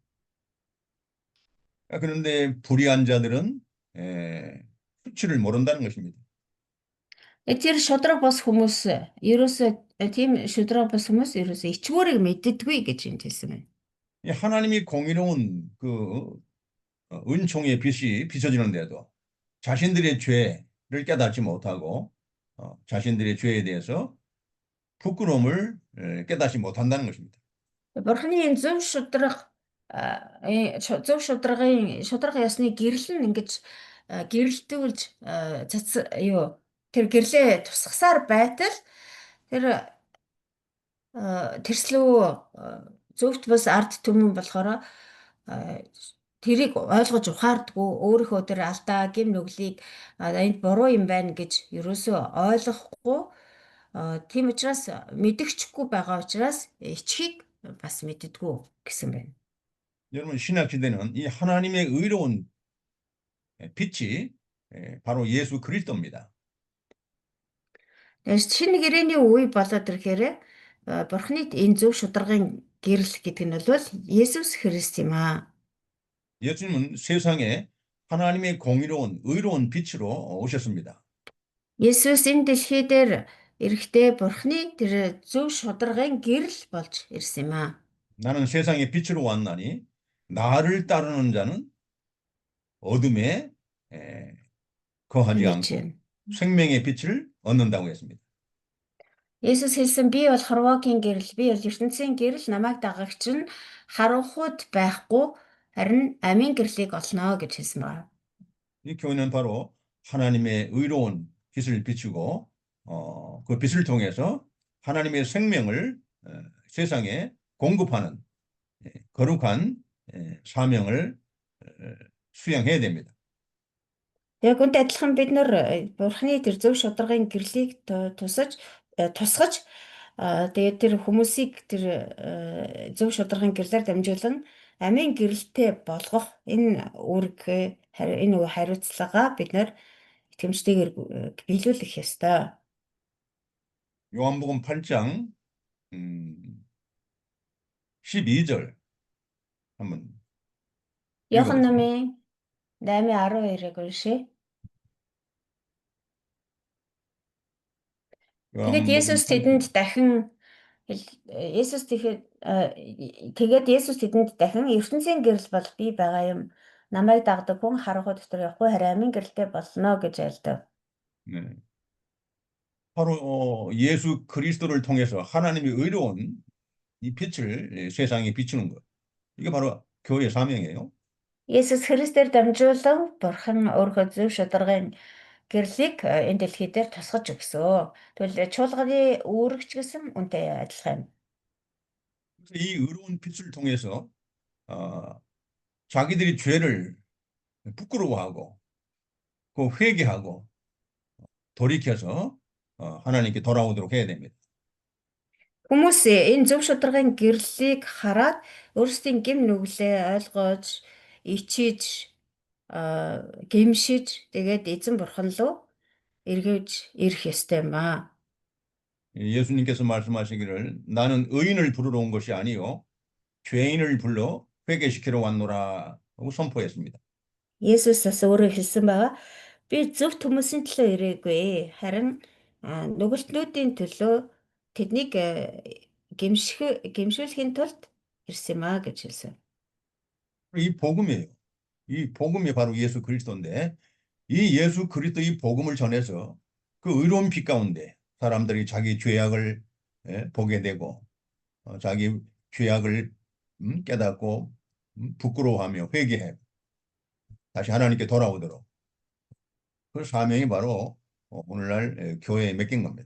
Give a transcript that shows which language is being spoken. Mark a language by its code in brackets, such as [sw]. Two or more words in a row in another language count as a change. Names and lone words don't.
[ko] 그런데 불의한 자들은 수치를 모른다는 것입니다. [mn] Тэр шудраг бос хүмүүс ерөөсөө тийм шудраг бос хүмүүс ерөөсөө ичгүүрийг мэддэггүй гэж юм хэлсэн байна. [ko] 이 하나님이 공의로운 그 은총의 빛이 비춰지는데도 자신들의 죄를 깨닫지 못하고 자신들의 죄에 대해서 부끄러움을 깨닫지 못한다는 것입니다. [mn] Бурхны энэ зөв шудраг ясны гэрэл нь ингэж гэрэлтүүлж тэр гэрлээ тусгасаар байтал тэр тэрслүү зөвхт бас ард түмэн болохоор а, тэрийг ойлгож ухаардгүй өөрийнхөө тэр алдаа гэм нүглийг энд буруу юм байна гэж ерөөсөө ойлгохгүй тийм учраас мэдгчгүй байгаа учраас ичхийг бас мэддэггүй гэсэн байна. [ko] 여러분, 신약 시대는 이 하나님의 의로운 빛이 바로 예수 그리스도입니다. [mn] Тэгэхээр шинэ гэрээний үе болоод ирэхээр Бурхны энэ зөв шударгын гэрэл гэдэг нь бол Есүс Христ юм аа. [ko] 예수님은 세상에 하나님의 공의로운 의로운 빛으로 오셨습니다. [mn] Есүс энэ дэлхий дээр эрэхтэй Бурхны тэр зөв шударгын гэрэл болж ирсэн юм аа. [ko] 나는 세상의 빛으로 왔나니 나를 따르는 자는 어둠에 거하지 [mn] Ингэж [ko] 않고 [mn] байна. [ko] 생명의 빛을 얻는다고 했습니다. [mn] Есүс хэлсэн би бол хорвоогийн гэрэл, би бол ертөнцийн гэрэл, намайг дагагч нь харанхуйд байхгүй харин амийн гэрлийг олно гэж хэлсэн байна. [ko] 이 교회는 바로 하나님의 의로운 빛을 비추고 그 빛을 통해서 하나님의 생명을 세상에 공급하는 거룩한 사명을 수행해야 됩니다. [mn] Яг үнтэй адилхан бид нар Бурхны тэр зөв шударгын гэрлийг тусгаж тэгээд тэр хүмүүсийг тэр зөв шударгын гэрлээр дамжуулан амийн гэрэлтэй болгох энэ үүрэг энэ хариуцлагаа бид нар итгэмжтэйгээр биелүүлэх ёстой. [ko] 요한복음 8장 12절 한번 [mn] Иохан [ko] 읽어보세요. [mn] намын 8:12-ыг уншъя. Тэгээд [ko] 요한복음 [mn] Есүс тэдэнд [ko] 8장 [mn] дахин Есүс тэгээд Есүс тэдэнд дахин ертөнцийн гэрэл бол би байгаа юм. Намайг дагдаг хүн харанхуй дотор явахгүй харин амийн гэрэлтэй болно гэж айлдав. [ko] 네. 바로 예수 그리스도를 통해서 하나님이 의로운 이 빛을 세상에 비추는 것. 이게 바로 교회의 사명이에요. [mn] Есүс Христээр дамжуулан Бурхан өөрийнхөө зөв шударгын гэрлийг энэ дэлхий дээр тусгаж өгсөн. Тэгвэл чуулганы үүрэгч гэсэн үнтэй адилхан юм. [ko] 그래서 이 의로운 빛을 통해서 자기들이 죄를 부끄러워하고 그 회개하고 돌이켜서 하나님께 돌아오도록 해야 됩니다. [mn] Хүмүүс энэ зөв шударгын гэрлийг хараад өөрсдийн гэм нүглээ ойлгож, ичиж, гэмшиж, тэгээд эзэн бурхан руу эргэж ирэх ёстой юм аа. [ko] 예수님께서 말씀하시기를 나는 의인을 부르러 온 것이 아니요 죄인을 불러 회개시키러 왔노라 하고 선포했습니다. [mn] Есүс бас өөрөө хэлсэн байгаа. Би зөв хүмүүсийн төлөө ирээгүй. Харин нүгэлтнүүдийн төлөө тэднийг гэмшүүлэхийн тулд ирсэн юм аа гэж хэлсэн. [ko] 이 복음이에요. 이 복음이 바로 예수 그리스도인데 이 예수 그리스도 이 복음을 전해서 그 의로운 빛 가운데 사람들이 자기 죄악을 보게 되고 자기 죄악을 깨닫고 부끄러워하며 회개해 다시 하나님께 돌아오도록 그 사명이 바로 오늘날 교회에 맡긴 겁니다.